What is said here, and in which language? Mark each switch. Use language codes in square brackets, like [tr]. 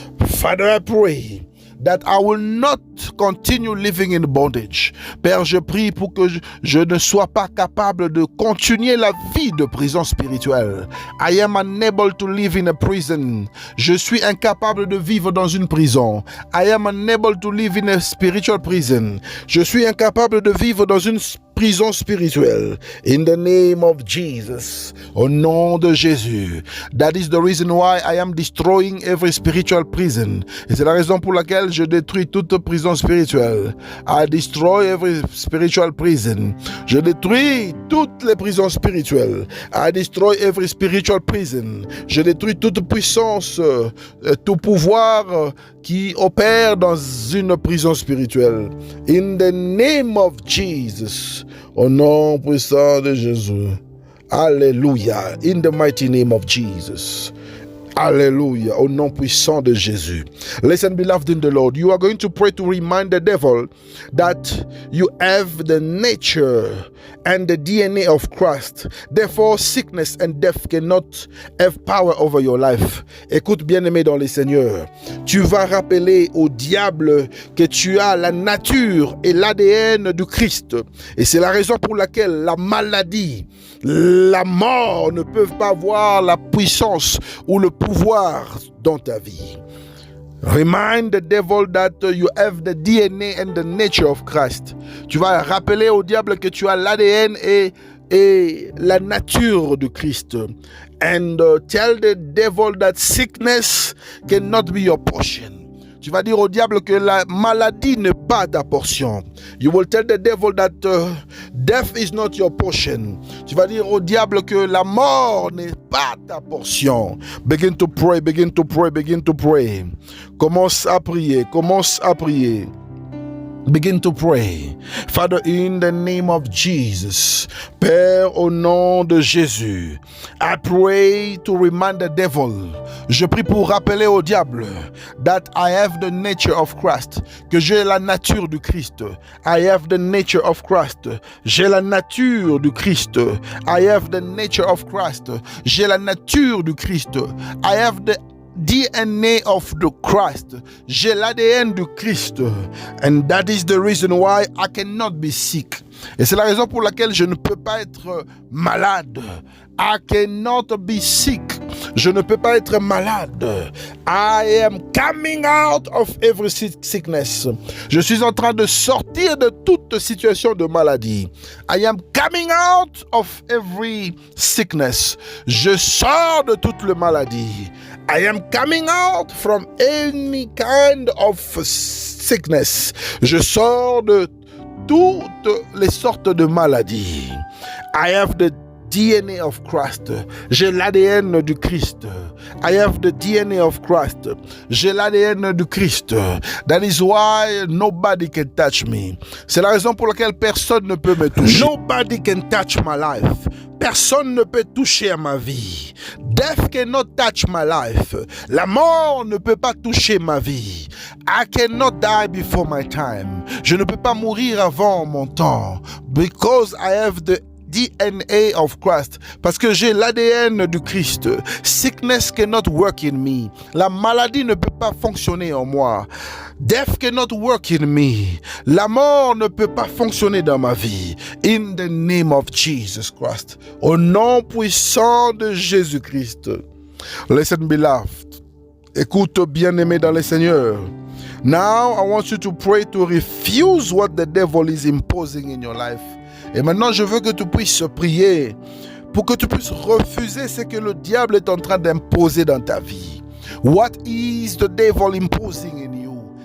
[en] Father, I pray that I will not continue living in bondage. [fr] Père, je prie pour que je ne sois pas capable de continuer la vie de prison spirituelle. [en] I am unable to live in a prison. [fr] Je suis incapable de vivre dans une prison. [en] I am unable to live in a spiritual prison. [fr] Je suis incapable de vivre dans une prison spirituelle. [en] In the name of Jesus. [fr] Au nom de Jésus. [en] That is the reason why I am destroying every spiritual prison. [fr] Et c'est la raison pour laquelle je détruis toute prison spirituelle. [en] I destroy every spiritual prison. [fr] Je détruis toutes les prisons spirituelles. [en] I destroy every spiritual prison. [fr] Je détruis toute puissance, tout pouvoir qui opère dans une prison spirituelle. [en] In the name of Jesus. [fr] Au nom puissant de Jésus. [en] Alléluia. In the mighty name of Jesus. [fr] Alléluia, au nom puissant de Jésus. [en] Listen, beloved in the Lord, you are going to pray to remind the devil that you have the nature and the DNA of Christ. Therefore, sickness and death cannot have power over your life. [fr] Écoute, bien-aimé dans le Seigneur, tu vas rappeler au diable que tu as la nature et l'ADN du Christ. Et c'est la raison pour laquelle la maladie, la mort ne peuvent pas avoir la puissance ou le pouvoir dans ta vie. [en] Remind the devil that you have the DNA and the nature of Christ. [fr] Tu vas rappeler au diable que tu as l'ADN et la nature de Christ. [en] And tell the devil that sickness cannot be your portion. [fr] Tu vas dire au diable que la maladie n'est pas ta portion. [en] You will tell the devil that death is not your portion. [fr] Tu vas dire au diable que la mort n'est pas ta portion. [en] Begin to pray, begin to pray, begin to pray. [fr] Commence à prier, commence à prier. [en] Begin to pray. Father, in the name of Jesus, [fr] Père, au nom de Jésus, [en] I pray to remind the devil. [fr] Je prie pour rappeler au diable [en] that I have the nature of Christ, [fr] que j'ai la nature du Christ. [en] I have the nature of Christ. [fr] J'ai la nature du Christ. [en] I have the nature of Christ. [fr] J'ai la nature du Christ. [en] I have the DNA of the Christ. [fr] J'ai l'ADN du Christ. [en] And that is the reason why I cannot be sick. [fr] Et c'est la raison pour laquelle je ne peux pas être malade. [en] I cannot be sick. [fr] Je ne peux pas être malade. [en] I am coming out of every sickness. [fr] Je suis en train de sortir de toute situation de maladie. [en] I am coming out of every sickness. [fr] Je sors de toute la maladie. [en] I am coming out from any kind of sickness. [fr] Je sors de toutes les sortes de maladies. [en] I have the DNA of Christ. [fr] J'ai l'ADN du Christ. [en] I have the DNA of Christ. [fr] J'ai l'ADN du Christ. [en] That is why nobody can touch me. [fr] C'est la raison pour laquelle personne ne peut me toucher. [en] Nobody can touch my life. [fr] Personne ne peut toucher à ma vie. [en] Death cannot touch my life. [fr] La mort ne peut pas toucher ma vie. [en] I cannot die before my time. [fr] Je ne peux pas mourir avant mon temps. [en] Because I have the DNA of Christ. [fr] Parce que j'ai l'ADN du Christ. [en] Sickness cannot work in me. [fr] La maladie ne peut pas fonctionner en moi. [en] Death cannot work in me. [fr] La mort ne peut pas fonctionner dans ma vie. [en] In the name of Jesus Christ. [fr] Au nom puissant de Jésus-Christ. [en] Listen, beloved. [fr] Écoute, bien-aimé dans le Seigneur. [en] Now, I want you to pray to refuse what the devil is imposing in your life. [fr] Et maintenant, je veux que tu puisses prier pour que tu puisses refuser ce que le diable est en train d'imposer dans ta vie. [en] What is the devil imposing in you?